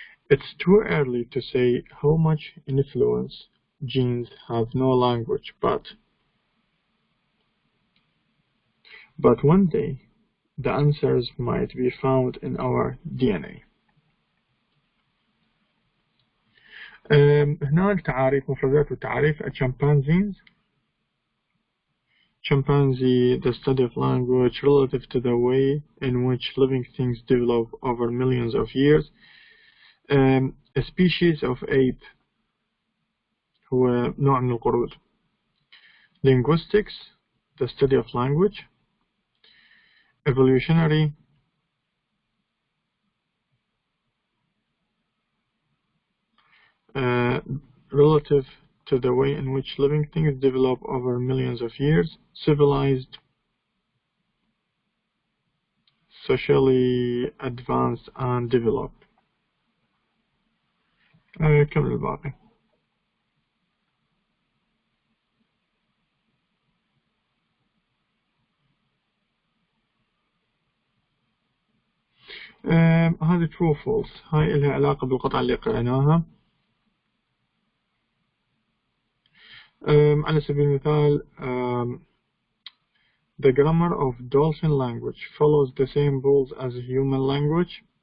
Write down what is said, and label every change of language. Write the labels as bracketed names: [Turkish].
[English] It's too early to say how much influence genes have no language, but one day the answers might be found in our DNA. [Arabic] هناك تعاريف مفردات وتعاريف. [English] chimpanzees. Chimpanzee, the study of language relative to the way in which living things develop over millions of years. A species of ape [Arabic] هو نوع من القرود. [English] Linguistics, the study of language. Evolutionary, relative to the way in which living things develop over millions of years. Civilized, socially advanced and developed. [Arabic] كمل الباقي. هذه true false. هاي إلها علاقة بالقطعة اللي قرأناها. على سبيل المثال [English] the grammar of dolphin language follows the same rules as human language.